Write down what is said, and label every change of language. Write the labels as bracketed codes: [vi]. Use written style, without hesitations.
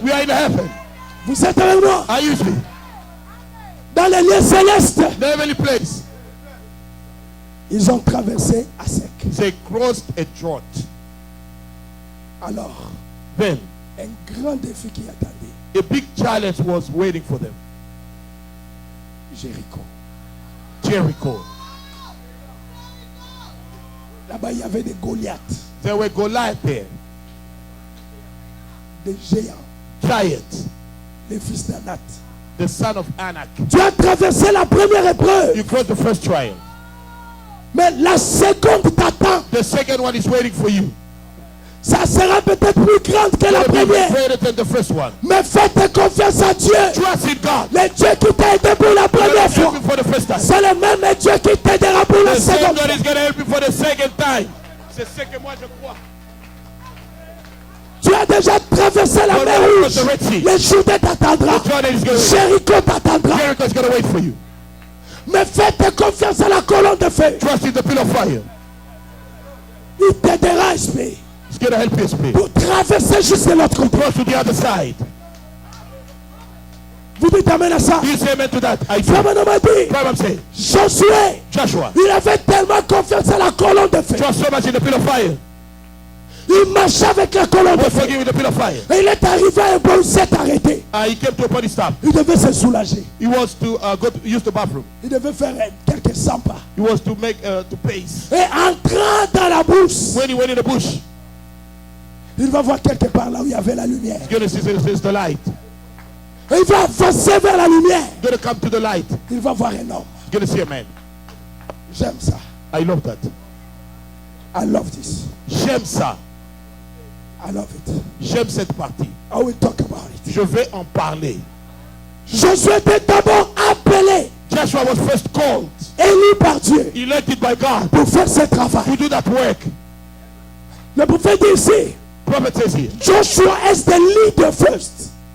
[en] We are in heaven. [fr] Vous êtes avec moi? [en] Are you free? [fr] Dans les lieux célestes. [en] The heavenly place. [fr] Ils ont traversé à sec. [en] They crossed a drought. [fr] Alors, [en] Then [fr] un grand défi qui attendait [en] a big challenge was waiting for them. [fr] Jéricho. [en] Jericho. [fr] Là-bas, il y avait des Goliaths, [en] There were Goliath there, [fr] des géants, [en] giants, [fr] les fils d'Anat. [en] the son of Anak. [fr] Tu as traversé la première épreuve, [en] You crossed the first trial. [fr] mais la seconde t'attend. [en] The second one is waiting for you. [fr] Ça sera peut-être plus grande que la [en] It'll be [fr] première. [en] greater than the first one. [fr] Mais faites confiance à Dieu. [en] Trust in God. [fr] Le Dieu qui t'a aidé pour la [en] He's [fr] première [en] gonna [fr] fois, [en] help you for the first time. [fr] c'est le même Dieu qui t'aidera pour la [en] The same [fr] seconde [en] God [fr] fois. [en] is going to help you for the second time. [fr] C'est ce que moi je crois. Tu as déjà traversé la [en] Well, [fr] mer [en] now [fr] Rouge. [en] the Red Sea. [fr] Le Jourdain t'attendra. [en] The Jordan is going to wait. [fr] Jéricho t'attendra. [en] Jericho is going to wait for you. [fr] Mais faites confiance à la colonne de feu. [en] Trust in the pillar of fire. [fr] Il t'aidera, esprit, [en] It's going to help you speak. [fr] pour traverser jusqu'à l'autre côté. [en] Cross to the other side. [fr] Vous dites amen à ça. [en] Do you say amen to that? I do. [fr] Frère Manon m'a dit, [en] What I'm saying. [fr] Josué, [en] Joshua. [fr] il avait tellement confiance à la colonne de feu. [en] Trust so much in the pillar of fire. [fr] Il marchait avec la colonne de [en] Was [fr] feu. [en] forgiven with the pillar of fire. [fr] Et il est arrivé à un point où il s'est arrêté. [en] He came to a point stop. [fr] Il devait se soulager. [en] He was to go to use the bathroom. [fr] Il devait faire quelques 100 pas. [en] He was to make to pace. [fr] Et entrant dans la brousse, [en] When he went in the bush, [fr] il va voir quelque part là où il y avait la lumière. [en] he's going to see the light. [fr] Et il va avancer vers la lumière. [en] He's going to come to the light. [fr] Il va voir un homme. [en] He's going to see a man. [fr] J'aime ça. [en] I love that. I love this. [fr] J'aime ça. [en] I love it. [fr] J'aime cette partie. [en] I will talk about it. [fr] Je vais en parler. Josué était d'abord appelé, [en] Joshua was first called, [fr] élu par Dieu [en] elected by God [fr] pour faire ce travail. [en] to do that work. [fr] Le prophète dit ici, [en] Prophet says here, Joshua is the leader first.